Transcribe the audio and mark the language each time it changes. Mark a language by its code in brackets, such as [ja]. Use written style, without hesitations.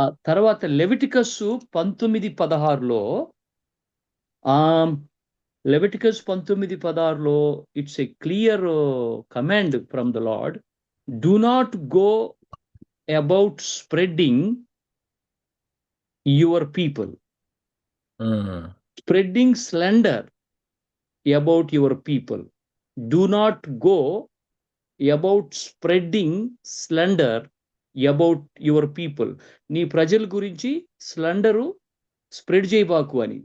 [te] తర్వాత Leviticus 19:16లో Leviticus 19:16లో [en] It's a clear command from the Lord. Do not go about spreading your people, spreading slander about your people. Do not go about spreading slander about your people. [te] నీ ప్రజల గురించి స్లండరు spread చేయబాకు అని.